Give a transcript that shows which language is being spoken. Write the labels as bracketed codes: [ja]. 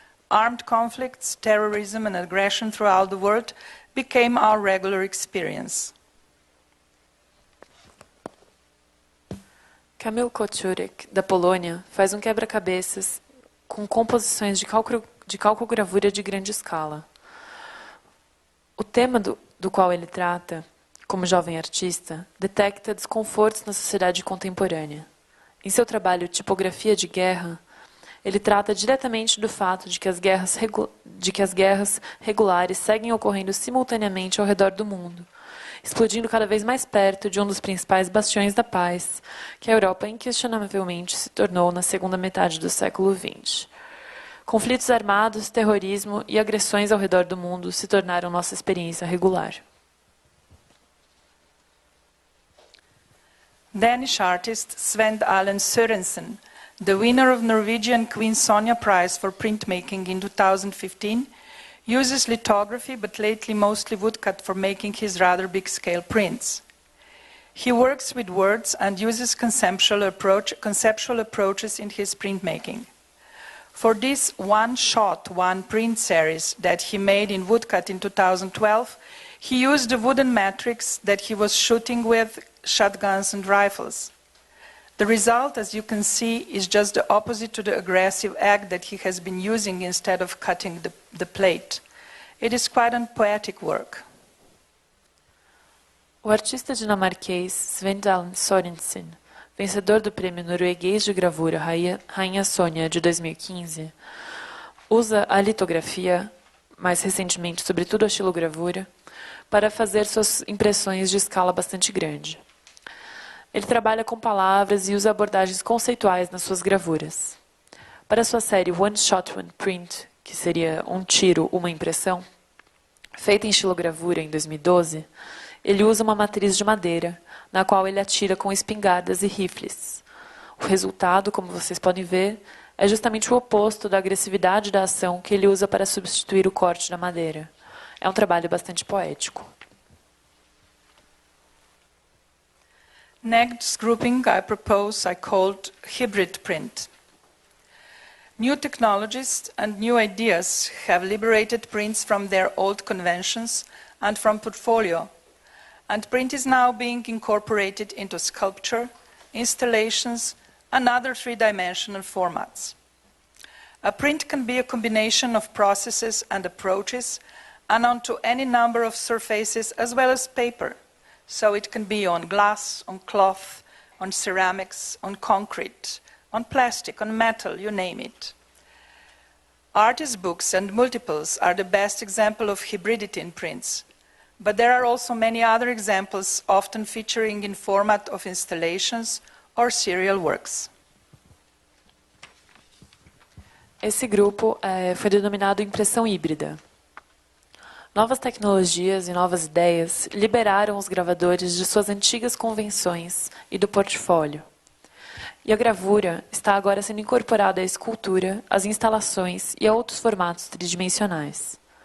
[en] Armed conflicts, terrorism, and aggression throughout the world became our regular experience. [pt] Kamil Kucurek, da Polônia, faz um quebra-cabeças com composições de calcogravura de grande escala. O tema do qual ele trata, como jovem artista, detecta desconfortos na sociedade contemporânea. Em seu trabalho Tipografia de Guerra, ele trata diretamente do fato de que as guerras regulares seguem ocorrendo simultaneamente ao redor do mundo, explodindo cada vez mais perto de um dos principais bastiões da paz, que a Europa inquestionavelmente se tornou na segunda metade do século XX. Conflitos armados, terrorismo e agressões ao redor do mundo se tornaram nossa experiência regular. [en] Danish artist Sven Allen Sørensen, the winner of Norwegian Queen Sonja Prize for printmaking in 2015, uses lithography but lately mostly woodcut for making his rather big-scale prints. He works with words and uses conceptual approaches in his printmaking. For this one-shot, one-print series that he made in woodcut in 2012, he used the wooden matrix that he was shooting with shotguns and rifles. The result, as you can see, is just the opposite to the aggressive act that he has been using instead of cutting the plate. It is quite a poetic work. [pt] O artista dinamarquês Sven Allen Sørensen, vencedor do prêmio norueguês de gravura Rainha Sônia de 2015, usa a litografia, mais recentemente sobretudo a xilogravura, para fazer suas impressões de escala bastante grande. Ele trabalha com palavras e usa abordagens conceituais nas suas gravuras. Para sua série One Shot, One Print, que seria um tiro, uma impressão, feita em xilogravura em 2012, ele usa uma matriz de madeira, na qual ele atira com espingardas e rifles. O resultado, como vocês podem ver, é justamente o oposto da agressividade da ação que ele usa para substituir o corte da madeira. É um trabalho bastante poético. [en] Next grouping I called hybrid print. New technologies and new ideas have liberated prints from their old conventions and from portfolio, and print is now being incorporated into sculpture, installations, and other three-dimensional formats. A print can be a combination of processes and approaches, and onto any number of surfaces as well as paper. So it can be on glass, on cloth, on ceramics, on concrete, on plastic, on metal, you name it. Artist books and multiples are the best example of hybridity in prints, but there are also many other examples often featuring in format of installations or serial works. [pt] Esse grupo foi denominado impressão híbrida. Novas tecnologias e novas ideias liberaram os gravadores de suas antigas convenções e do portfólio. E a gravura está agora sendo incorporada à escultura, às instalações e a outros formatos tridimensionais.